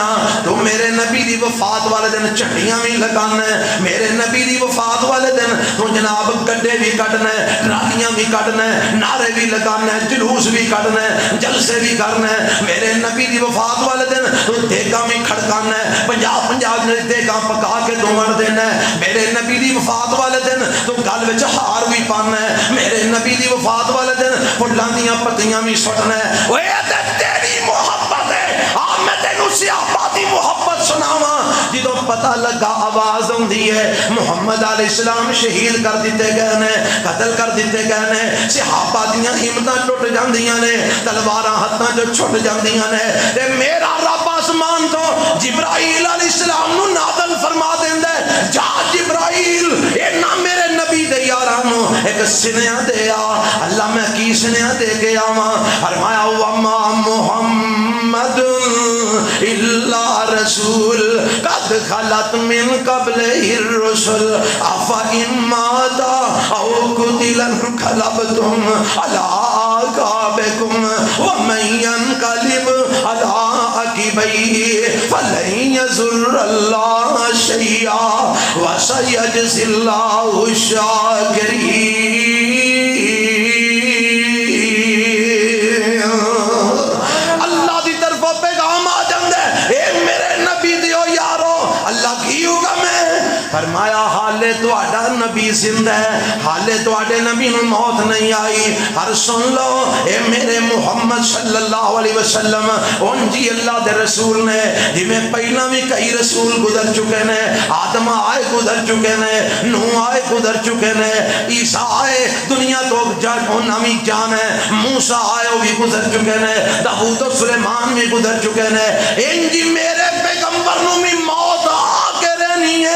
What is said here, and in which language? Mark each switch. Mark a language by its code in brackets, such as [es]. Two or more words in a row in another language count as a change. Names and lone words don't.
[pa] تو میرے نبی دی وفات والے دن جھنڈیاں بھی لگانا ہے، میرے نبی دی وفات والے دن تو جناب گڈے بھی کٹنا ہے، ٹرالیاں بھی کٹنا ہے، نعرے بھی لگانا ہے، جلوس بھی کٹنا ہے، جلسے بھی کرنا ہے۔ میرے نبی دی وفات والے دن تو دیگاں بھی کھڑکانا ہے، 50 دیگاں پکا کے دوڑ دینا ہے۔ میرے نبی دی وفات والے دن تو گل وچ ہار بھی پانا ہے، میرے نبی دی وفات والے دن پھلاں دیاں پتیاں بھی سٹنا ہے۔ اوے تے تیری محبت ہے، آ میں تینوں صحابہ دی محبت سناواں۔ جدوں پتہ لگا آواز ہوندی ہے محمد [ar] علیہ السلام [pa] شہید کر دیتے گئے نے، قتل کر دیتے گئے نے، صحابہ دیاں ہمتاں ٹوٹ جاندیاں نے، تلواراں ہتھاں جو چھٹ جاندیاں نے، تے میرا رب آسمان تو جبرائیل [ar] علیہ السلام [pa] نو نازل فرما دیندا ہے، جا جبرائیل اے نہ میرے نبی دے یاراں نو ایک سنیا دے آ۔ اللہ میں کی سنیا دے کے آواں؟ [ar] فرمایا وما محمد الا رسول قد خلت من قبل الرسل افإن مات او قتل انقلبتم على اعقابكم ومن ينقلب على عقبيه فلن يضر الله شيئا وسيجزي الله الشاكرين۔ [pa] اللہ دی طرفوں پیغام آ جاندے اے میرے نبی دیو یارو، اللہ کی ہوگا میں فرمایا حالے تواڈا نبی زندہ ہے، حالے تواڈے نبی نو موت نہیں آئی۔ ہر سن لو اے میرے محمد [ar] صلی اللہ علیہ وسلم، [pa] ان جی اللہ دے رسول نے جی میں پہلا بھی کئی رسول گزر چکے نے، آدم آئے گزر چکے نے، نوح آئے گزر چکے نے، عیسیٰ آئے دنیا تو نامی جان ہے، موسیٰ آئے وہ بھی گزر چکے نے، داؤد و سلیمان بھی گزر چکے نے، ان جی میرے پیغمبر نو بھی موت آ کے رہنی ہے۔